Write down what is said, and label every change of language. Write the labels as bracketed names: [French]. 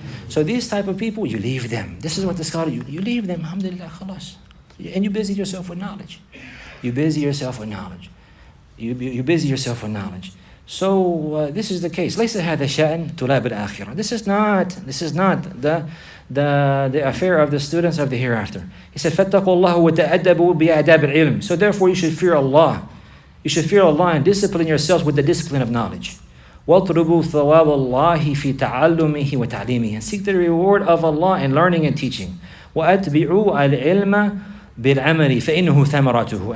[English] So these type of people, you leave them. This is what the scholar, you leave them, alhamdulillah, khalas. And you busy yourself with knowledge. You busy yourself with knowledge. You busy yourself with knowledge. So this is the case. [Arabic] ليس هذا شأن طلاب الآخرة. [English] This is not the affair of the students of the hereafter. He said, [Arabic] فَاتَّقُوا اللَّهُ وَتَأَدَّبُوا بِأَدَابِ الْعِلْمِ. [English] So therefore you should fear Allah. You should fear Allah and discipline yourselves with the discipline of knowledge. [Arabic] وَاطْلُبُوا ثَوَابَ اللَّهِ فِي تَعَلُّمِهِ وَتَعْلِيمِهِ. [English] And seek the reward of Allah in learning and teaching. [Arabic] وَأَتْبِعُوا الْعِلْمَ بِالْعَمَلِ فَإِنَّهُ ثَمَرَاتُهُ.